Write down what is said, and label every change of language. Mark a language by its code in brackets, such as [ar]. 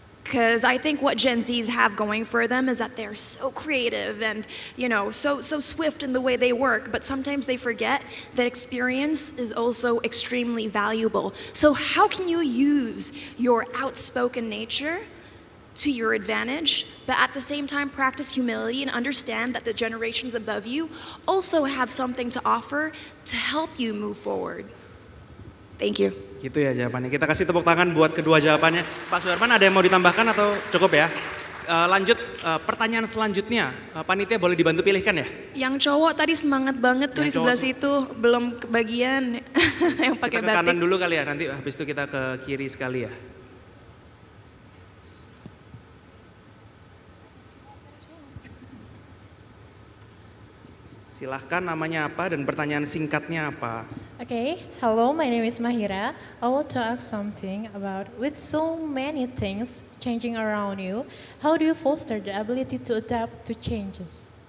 [en] Because I think what Gen Zs have going for them is that they're so creative and, so swift in the way they work, but sometimes they forget that experience is also extremely valuable. So how can you use your outspoken nature to your advantage, but at the same time practice humility and understand that the generations above you also have something to offer to help you move forward? Thank you. [id] Gitu ya jawabannya. Kita kasih tepuk tangan buat kedua jawabannya. Pak Suherman ada yang mau ditambahkan atau cukup ya? Lanjut pertanyaan selanjutnya. Panitia boleh dibantu pilihkan ya? Yang cowok tadi semangat banget tuh Yang di sebelah cowok situ, belum kebagian yang pakai Kita ke kanan batik. dulu kali ya, nanti habis itu kita ke kiri sekali ya. Silahkan namanya apa dan pertanyaan singkatnya apa? [en] Okay, hello, my name is Mahira. I want to ask something about with so many things changing around you, how do you foster the ability to adapt to changes?